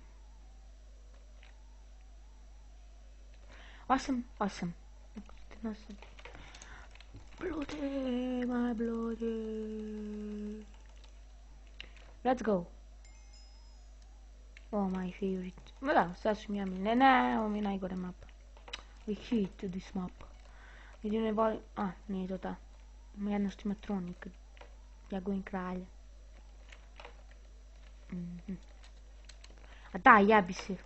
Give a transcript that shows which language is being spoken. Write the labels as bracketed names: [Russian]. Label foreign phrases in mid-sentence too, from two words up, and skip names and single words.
[English] 8. Bloody, my bloody. Let's go. Oh, my favorite. [Serbian] Da, sad su mi ja ne, ovo mi je najgore mapa. [English] I hate this map. [Serbian] Jedino ne volim... A, nije to ta. Ima jedna što ima tron i kad ja govorim kralja. A da, ja bi se...